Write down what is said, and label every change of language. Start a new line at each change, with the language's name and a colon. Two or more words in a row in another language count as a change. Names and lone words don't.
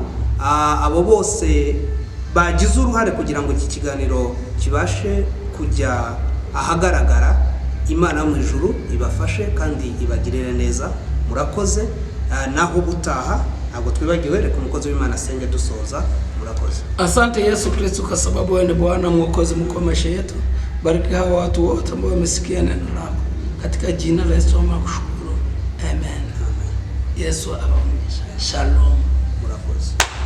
Kinyarwanda: Abo bose bagize uruhare kugira ngo iki kiganiro kibashe kujya ahagaragara. Imana mu ijuru ibafashe kandi ibagirire neza. Murakoze. Naho gutaha ntabwo twibagiwe, reka umukozi w'Imana asenge dusoza. Murakoze.
Swahili: Asante Yesu Kristo kwa sababu wewe ni Bwana Mwokozi mkuu wa maisha yetu. Bariki hawa watu wote ambao wamesikia neno lako katika jina la Yesu nakushukuru. Amen. Yesu awabariki. Shalom.
Kinyarwanda: Murakoze.